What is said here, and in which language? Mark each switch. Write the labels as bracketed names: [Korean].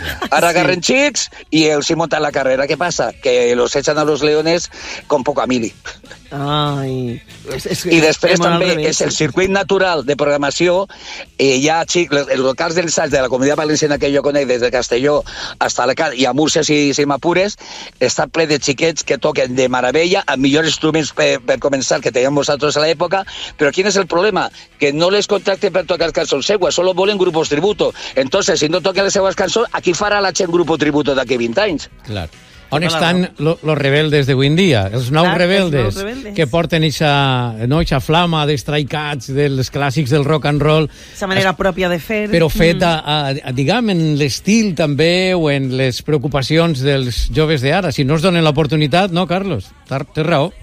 [Catalan] Ara agarren xics i els hi monten la carrera. Què passa? [Spanish] Que los echan a los leones con poca mili. [Catalan] Ai... I després també és el circuit natural de programació. Hi ha xics, els locals d'ensaig de la Comunitat Valenciana que jo conec, des de Castelló fins a Alacant, i a Múrcia, si m'apures, està ple de xiquets que toquen de meravella, amb millors instruments per començar, que teníem vosaltres a l'època. Però quin és el problema? Que no les contracten per tocar cançons seues, solo volen grupos tributo. Entonces, si no toquen les seues cançons, a qui farà la gent grupo tributo d'aquí 20 anys? Clar. [Spanish] On estan los rebeldes de hoy en día? [Catalan] Els nous rebeldes que porten eixa flama de Stray Cats, dels clàssics del rock and roll. Sa manera pròpia de fer. Però feta, diguem, en l'estil també o en les preocupacions dels joves d'ara. Si no es donen l'oportunitat, no, Carlos? Té raó.